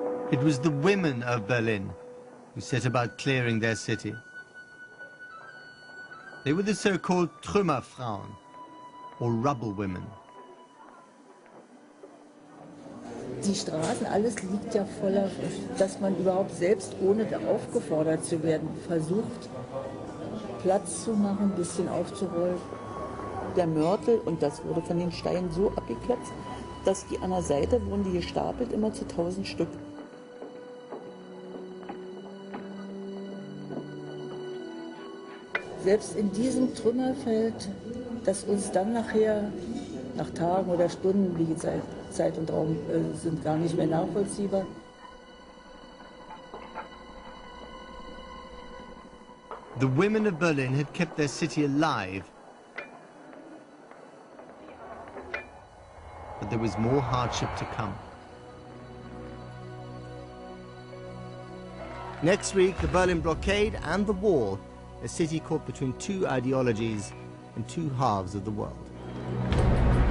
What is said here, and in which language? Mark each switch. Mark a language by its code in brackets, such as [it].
[en] It was the women of Berlin who set about clearing their city. They were the so-called Trümmerfrauen, or rubble women. [de] Die Straßen, alles liegt ja voller, dass man überhaupt selbst, ohne aufgefordert zu werden, versucht, Platz zu machen, ein bisschen aufzurollen. Der Mörtel, und das wurde von den Steinen so abgeklopft, dass die an der Seite wurden die gestapelt, immer zu 1000 Stück. Selbst in diesem Trümmerfeld, das uns dann nachher, nach Tagen oder Stunden, wie Zeit und Raum sind gar nicht mehr nachvollziehbar. [en] The women of Berlin had kept their city alive. But there was more hardship to come. Next week, the Berlin blockade and the wall, a city caught between two ideologies and two halves of the world.